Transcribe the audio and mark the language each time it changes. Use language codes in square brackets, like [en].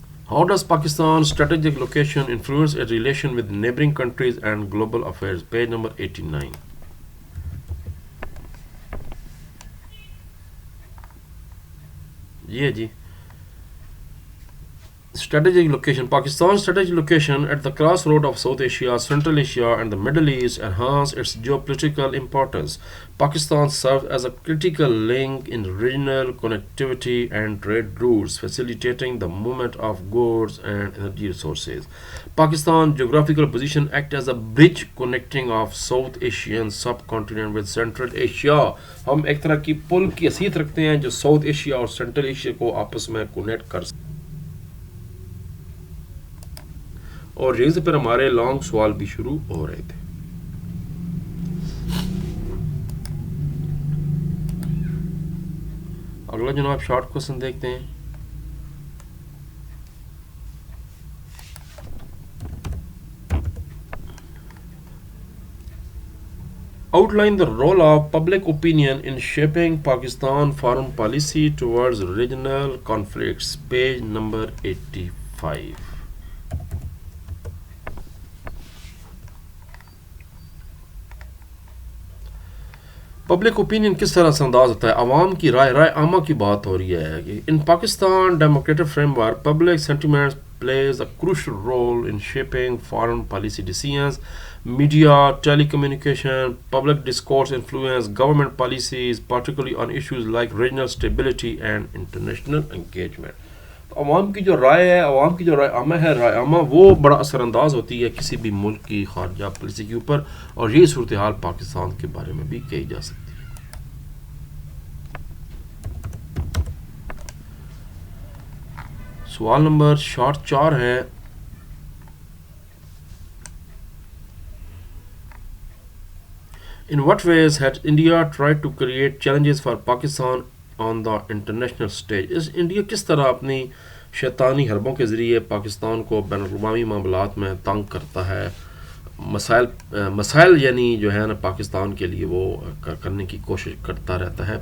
[en] How does Pakistan strategic location influence it relation with neighbouring countries and global affairs, page number 89. [ur] یہ جی strategic location. [en] Pakistan's strategic location at the crossroad of South Asia, Central Asia and the Middle East enhance its geopolitical importance. Pakistan serves as a critical link in regional connectivity and trade routes, facilitating the movement of goods and energy resources. Pakistan's geographical position acts as a bridge connecting of South Asian subcontinent with Central Asia. [ur] ہم ایک طرح کی پل کی حیثیت رکھتے ہیں جو south Asia اور سینٹرل ایشیا کو آپس میں کنیکٹ کر سکتے. اور یہیں سے پھر ہمارے لانگ سوال بھی شروع ہو رہے تھے. اگلا جناب شارٹ کوسچن دیکھتے ہیں. [en] Outline the role of public opinion in shaping Pakistan foreign policy towards regional conflicts. Page number 85. [ur] Public opinion کس طرح سے انداز ہوتا ہے؟ عوام کی رائے عامہ کی بات ہو رہی ہے کہ [en] In Pakistan democratic frame work public sentiments plays a crucial role in shaping foreign policy decisions. Media, telecommunication, public discourse influence government policies, particularly on issues like regional stability and international engagement. [ur] عوام کی جو رائے ہے، عوام کی جو رائے عامہ ہے، رائے عامہ وہ بڑا اثر انداز ہوتی ہے کسی بھی ملک کی خارجہ پالیسی کے اوپر، اور یہی صورتحال پاکستان کے بارے میں بھی کہی جا سکتی ہے. سوال نمبر شارٹ 4 ہے. [en] In what ways had India tried to create challenges for Pakistan on the international stage? [ur] اس India کس طرح اپنی شیطانی حربوں کے ذریعے پاکستان کو بین الاقوامی معاملات میں تنگ کرتا ہے؟ مسائل یعنی جو ہے نا پاکستان کے لیے وہ کرنے کی کوشش کرتا رہتا ہے.